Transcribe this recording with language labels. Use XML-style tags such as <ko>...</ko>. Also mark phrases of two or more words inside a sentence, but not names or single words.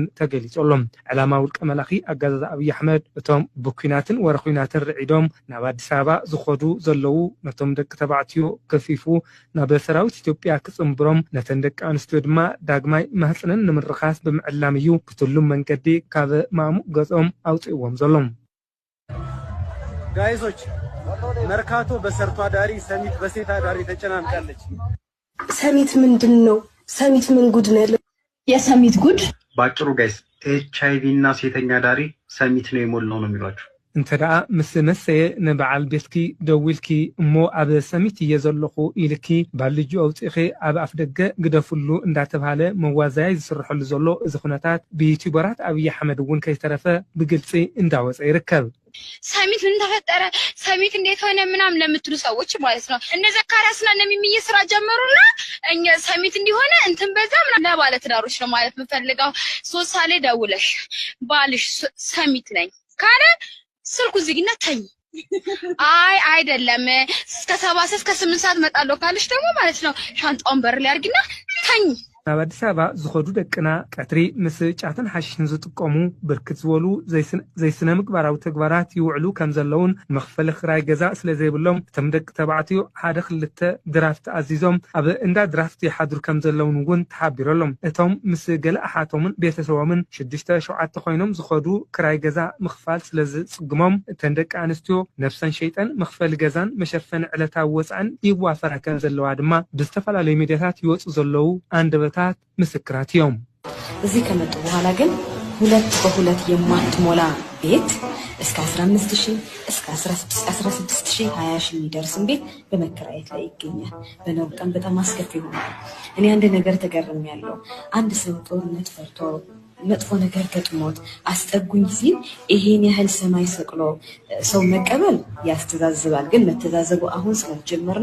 <ti>ተገሊጾሎም። ዕላማ ውልቀ መላኺ አገዛዛ ኣብይ አሕመድ እቶም ብኩናትን ወረኩናትን ርዒዶም ናብ አዲስ አበባ ዝኸዱ ዘለዉ ነቶም ደቂ ተባዕትዮ ከፊፉ ናብ ሰራዊት ኢትዮጵያ ክጽምብሮም ነተን ደቂ ኣንስትዮ ድማ ዳግማይ ማህፀነን ንምርኻስ ብምዕላም እዩ ብትሉም መንገዲ ካብ ማእሙቅ ገጾም ኣውፅእዎም ዘሎም።</ti> <am>ጋይዞች መርካቶ በሰርቶ አዳሪ ሰሚት በሴት አዳሪ ተጨናንቃለች። ሰሚት ምንድነው? ሰሚት ምን ጉድ ነው? የሰሚት ጉድ ባጭሩ ጋይስ ኤችአይቪ እና ሴተኛ አዳሪ ሰሚት ነው የሞላው ነው የሚሏችሁ።</am> <ti>እንተዳ ምስ መሰየ ንበዓል ቤትኪ ደውልኪ እሞ ኣብ ሰሚት እየዘለኹ ኢልኪ ባልጁ ኣውፂኺ ኣብ ኣፍ ደገ ግደፍሉ እንዳተባሃለ መዋዛይ ዝስርሐሉ ዘሎ እዚ ኩነታት ብዩቲዩበራት ኣብይ አሕመድ እውን ከይተረፈ ብግልፂ እንዳወፀ ይርከብ።</ti> <am>ሰሚት ምን ተፈጠረ? ሰሚት እንዴት ሆነ? ምናምን ለምትሉ ሰዎች ማለት ነው እነ ዘካሪያስና ነሚሚዬ ስራ ጀመሩና እኛ ሰሚት እንዲሆነ እንትን በዛ ምናምን ለባለ ትዳሮች ነው ማለት የምፈልገው። 3 ሳሌ ደውለሽ ባልሽ ሰሚት ነኝ ካለ ስልኩ ዝግና ተኝ። አይ አይደለም እስከ 7 እስከ 8 ሰዓት መጣለሁ ካለሽ ደግሞ ማለት ነው ሻንጣውን በር ላይ አርግና ተኝ።</am> <ti>ናብ አዲስ አበባ ዝኸዱ ደቅና ቀትሪ ምስ ጫትን ሓሽን ዝጥቀሙ ብርክት ዝበሉ ዘይስነ ምግባራዊ ተግባራት ይውዕሉ ከም ዘለውን መኽፈሊ ክራይ ገዛ ስለ ዘይብሎም እቶም ደቂ ተባዕትዮ ሓደ ክልተ ድራፍት ኣዚዞም ኣብ እንዳ ድራፍት ይሓድሩ ከም ዘለውን እውን ተሓቢሮሎም። እቶም ምስ ገለ ኣሓቶምን ቤተሰቦምን 6-7 ኮይኖም ዝኸዱ ክራይ ገዛ ምኽፋል ስለ ዝጽግሞም እተን ደቂ ኣንስትዮ ነፍሰን ሸይጠን መኽፈሊ ገዛን መሸፈኒ ዕለታዊ ወፃን ይዋፈራ ከም ዘለዋ ድማ ብዝተፈላለዩ ሚድያታት ይወፁ ዘለው አንደበታት ምስክራት እዮም።</ti> <am>እዚህ ከመጡ በኋላ ግን 2 በ2 የማትሞላ ቤት እስከ 15000 እስከ 16000 20000 የሚደርስን ቤት በመከራየት ላይ ይገኛል። በነው ቀን በጣም አስከፊ ሆኗል። እኔ አንድ ነገር ተገርሜያለሁ። አንድ ሰው ጦርነት ፈርቶ መጥፎ ነገር ገጥሞት አስጠጉኝ ሲል ይሄን ያህል ሰማይ ሰቅሎ ሰው መቀበል ያስተዛዝባል። ግን መተዛዘቡ አሁን ስለጀመር</am>